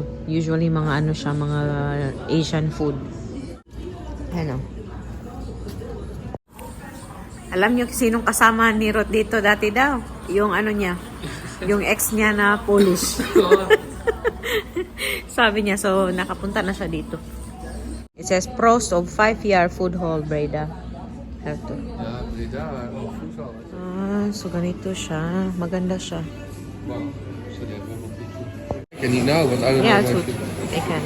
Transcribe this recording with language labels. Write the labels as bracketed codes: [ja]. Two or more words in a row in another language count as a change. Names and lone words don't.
[tl] Usually mga ano siya, mga [en] Asian food. [tl] Ano. Alam niyo sinong kasama ni Ruth dito dati daw? Yung ano niya, yung ex niya na Polish. Sabi niya, so nakapunta na siya dito. [en] It says pros of 5-year food hall, Breda. [tl] Ito. [nl] Ja, Breda, voedsel. [tl] So ganito siya. Maganda siya. [nl] Wow, sorry, ik ken niet nou, want [en] I don't Yeah, know it's good. I can.